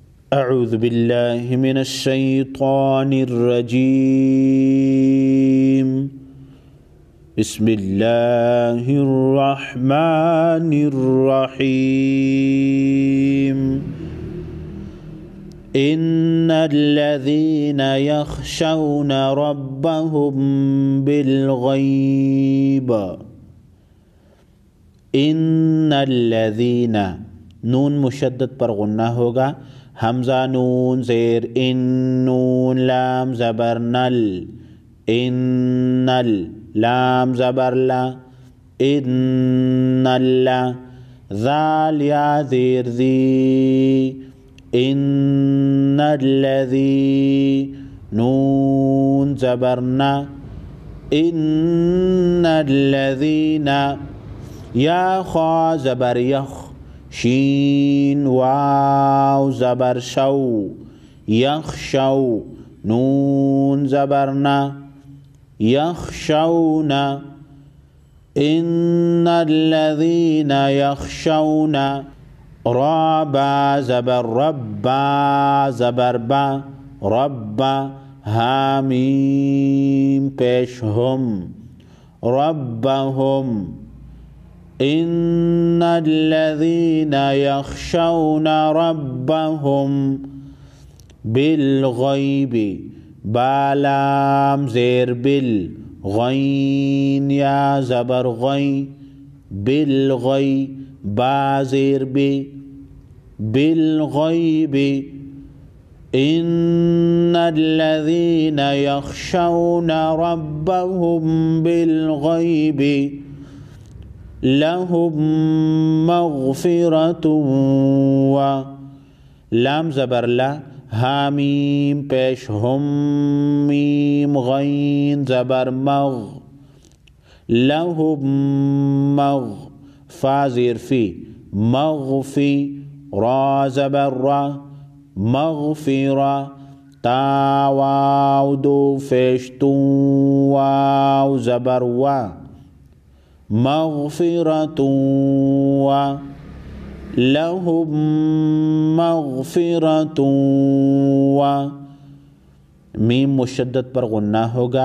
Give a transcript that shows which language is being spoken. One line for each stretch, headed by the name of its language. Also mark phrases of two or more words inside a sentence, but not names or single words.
Arabic: أعوذ بالله من الشيطان الرجيم. بسم الله الرحمن الرحيم. إن الذين يخشون ربهم بالغيب. इन्नल्लज़ीना,
Urdu: نون مشدد پر غنہ ہوگا. ہمزہ نون زیر اِن، نون لام زبر نل, اِنّل لام زبر لا، اِنّلا ذال یا زیر ذی, اِنّلذی نون زبر نا، اِنّلذینا یا خا زبر یخ، شین واؤ زبر شَو، یخشو نون زبر نا,
Arabic: यख़शौना। إن الذين يخشون
Urdu: را با زبر ربّا زبر با، ربّا حا میم پیش ہم,
Arabic: रब्बहुम। إن الذين يخشون ربهم بالغيب,
Urdu: با لام زیر بل، غین یا زبر غی، بلغی با زیر بے، بلغیبِ.
Arabic: إن الذين يخشون ربهم بالغيب لهم مغفرة و,
Urdu: لام زبر لا، حا میم پیش ہم، میم غین زبر مغ, لہم مغ فا زیر فی, مغفی را زبر را، مغفرا تا واؤ دو پیش تُن، واؤ زبر وا، مغفرتُن و لہم مغفرتُن و. میم مشدد پر غنہ ہوگا.